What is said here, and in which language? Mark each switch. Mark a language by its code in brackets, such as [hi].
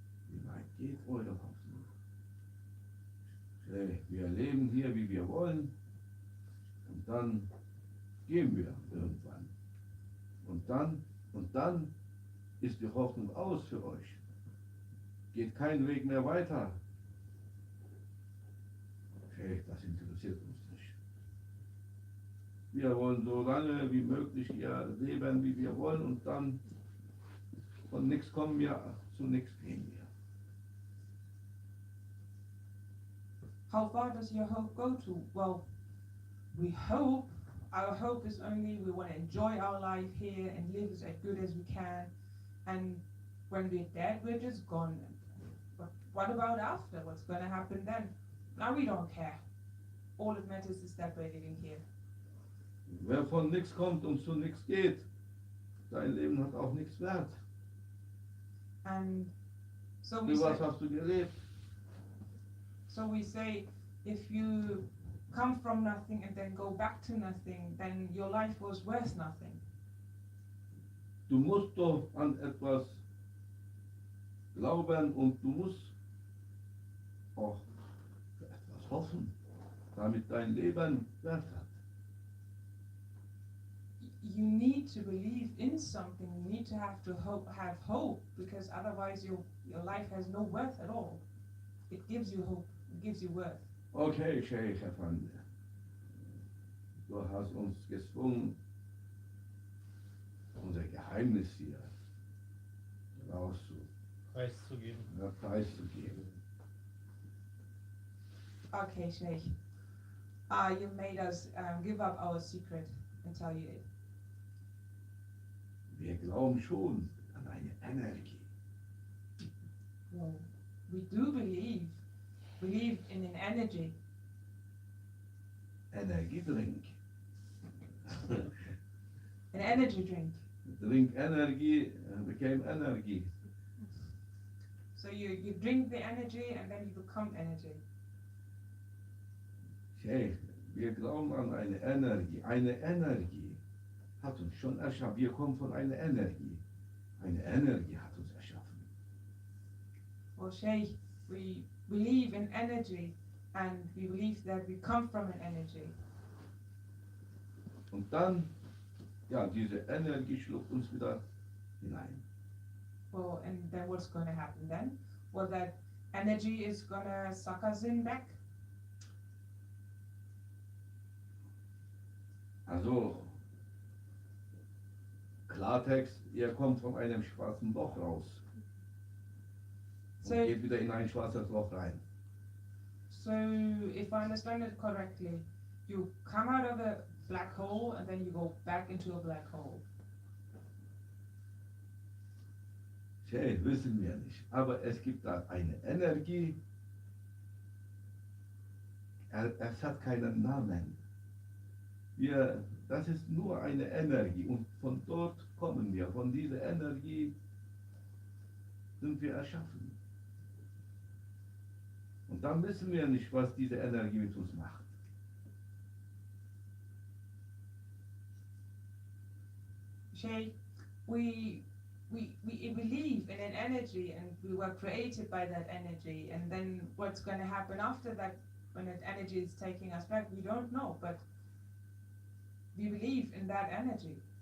[de] Wie weit geht eure Hoffnung? Wir leben hier, wie wir wollen, und dann gehen wir irgendwann. Und dann ist die Hoffnung aus für euch. Geht kein Weg mehr weiter. Das interessiert uns nicht. Wir wollen so lange wie möglich hier leben, wie wir wollen, und dann von nichts kommen wir, zu nichts gehen wir. [en] How far does your hope go to? Well, we hope, our hope is only we want to enjoy our life here and live as good as we can, and when we're dead, we're just gone. But what about after? What's going to happen then? Now we don't care. All that matters is that we're living here. [de] Wer von nichts kommt und zu nichts geht, sein Leben hat auch nichts wert. [en] And so we [de] Für was [en] say, [de] hast du gelebt? [en] so we say, if you come from nothing and then go back to nothing, then your life was worth nothing. [de] Du musst doch an etwas glauben und du musst auch für etwas hoffen, damit dein Leben Wert hat. [en] you need to believe in something. You need to have hope, because otherwise your life has no worth at all. It gives you hope. It gives you worth. [de] Okay, Sheikh Effendi, du hast uns gezwungen, unser Geheimnis hier Preiszugeben. preiszugeben. Okay, Sheikh. [en] You made us give up our secret and tell you it. [de] Wir glauben schon an eine Energie. [en] Well, we do believe in an energy. [de] Energiedrink. [en] An energy drink. Drink Energie, became Energie. So you drink the energy and then you become energy. [de] Sheikh, wir glauben an eine Energie. Eine Energie hat uns schon erschaffen. Wir kommen von einer Energie. Eine Energie hat uns erschaffen. [en] Well, Sheikh, we believe in energy and we believe that we come from an energy. [de] Und dann, ja, diese Energie schluckt uns wieder hinein. [en] Well, and then what's going to happen then? Well, that energy is going to suck us in back. [de] Also, Klartext, ihr kommt von einem schwarzen Loch raus und [en] So- [de] geht wieder in ein schwarzes Loch rein. [en] So, if I understand it correctly, you come out of a black hole and then you go back into a black hole. [de] Tja, wissen wir nicht. Aber es gibt da eine Energie. Es hat keinen Namen. Das ist nur eine Energie und von dort kommen wir. Von dieser Energie sind wir erschaffen. Und dann wissen wir nicht, was diese Energie mit uns macht. [en] Shay, we believe in an energy and we were created by that energy, and then what's going to happen after that when that energy is taking us back, we don't know, but we believe in that energy.